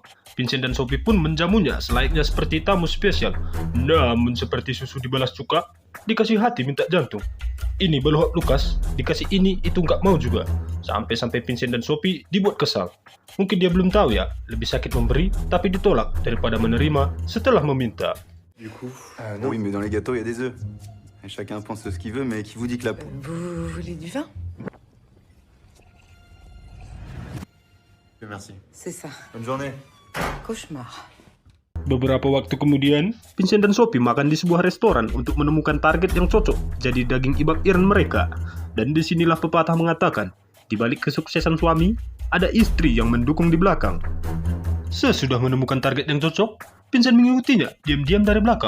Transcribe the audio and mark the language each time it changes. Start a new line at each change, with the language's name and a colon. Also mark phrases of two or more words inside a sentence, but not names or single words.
Indonesian: Vincent dan Sophie pun menjamunya selayaknya seperti tamu spesial. Namun seperti susu dibalas cuka, dikasih hati minta jantung. Ini belohak Lukas, dikasih ini itu nggak mau juga. Sampai-sampai Vincent dan Sophie dibuat kesal. Mungkin dia belum tahu ya, lebih sakit memberi tapi ditolak daripada menerima setelah meminta.
French: Du coup Oui, mais dans les gâteaux, il y a des œufs. Et chacun pense ce qu'il veut, mais qui vous dit que la... Vous voulez du vin? Merci. C'est ça. Bonne journée. Cauchemar.
Indonesian: Beberapa waktu kemudian, Vincent dan Sophie makan di sebuah restoran untuk menemukan target yang cocok jadi daging ibak iran mereka. Dan disinilah pepatah mengatakan, di balik kesuksesan suami, ada istri yang mendukung di belakang. Sesudah menemukan target yang cocok, Vincent mengikutinya diam-diam dari belakang.